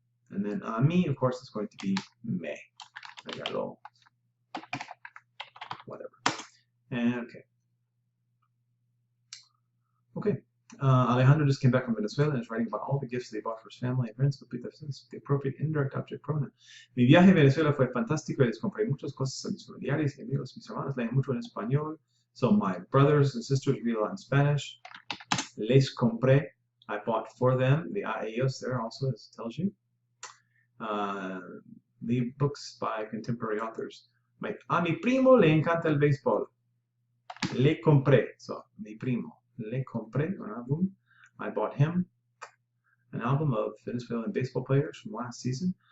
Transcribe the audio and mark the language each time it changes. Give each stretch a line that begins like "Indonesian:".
English: And then a mí, of course, is going to be me. Regaló, whatever. And okay. Alejandro just came back from Venezuela and is writing about all the gifts they bought for his family and friends with the appropriate indirect object pronoun.
Spanish: Mi viaje a Venezuela fue fantástico y les compré muchas cosas a mis familiares y amigos. Mis hermanos leen mucho en español.
English: So my brothers and sisters read a lot in Spanish.
Spanish: Les compré.
English: I bought for them. The a ellos there also, as it tells you. The books by contemporary authors.
Spanish: A mi primo le encanta el béisbol. Le compré. So, mi primo. Le compré
English: an album. I bought him an album of Venezuelan baseball players from last season.